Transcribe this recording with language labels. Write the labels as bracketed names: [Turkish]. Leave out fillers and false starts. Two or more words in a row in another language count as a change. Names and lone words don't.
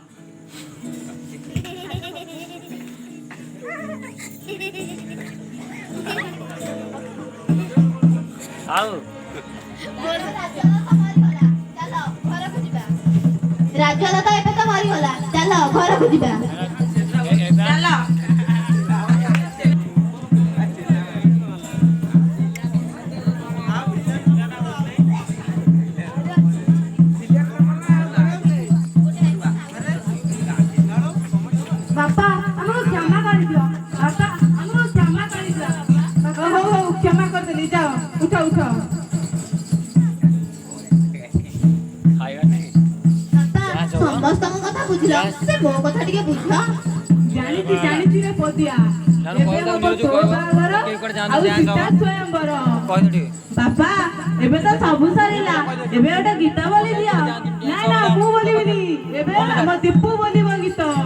[Odia] ଆଉ ରାଜୁଆ ତ ଏବେ ତ ମରିଗଲା ଚାଲ ଘରକୁ ଯିବା चलो [Hindi] बापा हमको क्षमा कर दियो बापा हमको क्षमा कर दियो हो हो क्षमा कर देली जाओ उठो उठो [Odia] ଖାଇବା ନାହିଁ ସମସ୍ତଙ୍କ କଥା ବୁଝିଲ ସେ ମୋ କଥା ଟିକେ ବୁଝ ଜାଣିଛି ରେ ପଦିଆ ତାହେଲେ ଏବେ କହିଦଉ ହବ ନିରଜୁ ତୋ କହିବ। ବାହାଘର କିଏ କୁଆଡେ ଯାଆନ୍ତୁ, ଆଉ ଯାଆନ୍ତୁ। ସୀତା ସ୍ୱୟଂବର କହିଦେ ଟିକେ ବାପା ଏବେ ତ ସବୁ ସରିଲା ଏବେ ଗୋଟେ ଗୀତ ବୋଲି ଦିଅ ନା ନା ମୁଁ ବୋଲିବିନି ଏବେ ଆମ ଦୀପୁ ବୋଲିବ ଗୀତ